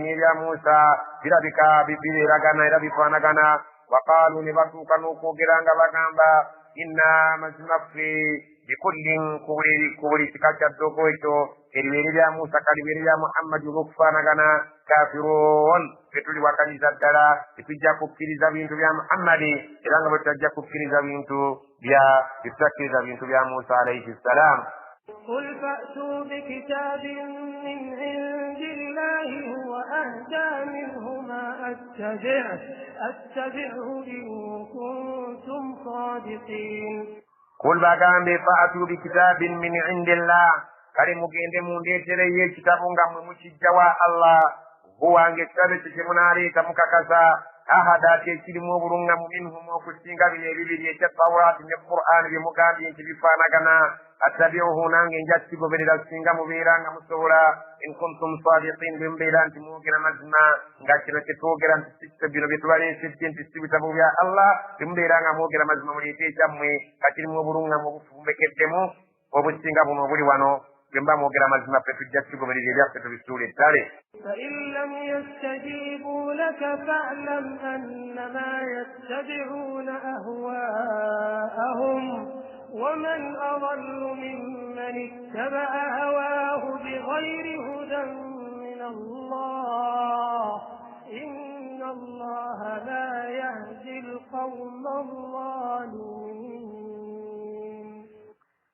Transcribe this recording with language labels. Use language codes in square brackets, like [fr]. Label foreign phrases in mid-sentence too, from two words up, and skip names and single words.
[lg] n'erya Musa birabika bibeeragana era bifaanagana waqaalu ne batuuka n'okwogera nga bagamba inna mazimaffe bikullin ku buli kika kya ddogo ekyo eribeere lya Musa kalibeere lya Muhammadi olw'okufaanagana kafiruun tetuliwakaniza ddala tetujja kukkiriza bintu bya Muhammadi era nga bwe tutajja kukkiriza bintu tetutakkiriza bintu bya Musa [ar] عليه السلام قل فأتوا بكتاب من عند الله هو أهدى منهما أتبعه إن كنتم صادقين [lg] قل باgambe [ar] فأتوا بكتاب من عند الله [lg] kale mugende mundeetereyo ekitabo nga mmwe mukijja wa Allah huwange ekitabo ekyo kye munaaleeta mukakasa ahada kyekirimu obulungamu minhum okusinga bino ebibiri ekya Tawulaati ne Qur'ani bye mugambye nti bifaanagana attabi'uhu nange nja kigoberera singa mubeera nga musobola [ar] إن كنتم صادقين [lg] bwe mubeera nti mwogera mazima nga kino kye twogera nti sikito bino bye tubaleesedde nti si bitabo bya Allah bwe mubeera nga mwogera mazima muleete ekyammwe nga kirimu obulungamu obufumbekeddemu obusinga buno obuli wano bwe mba mwogera mazima ffe tujja kigoberera ebyaffe tubisuula ettale [ar] فإن لم يستجيبوا لك فاعلم أنما يتبعون أهواءهم ومن أضل ممن اتبع هواه بغير هدى من الله إن الله لا يهدي القوم الظالمين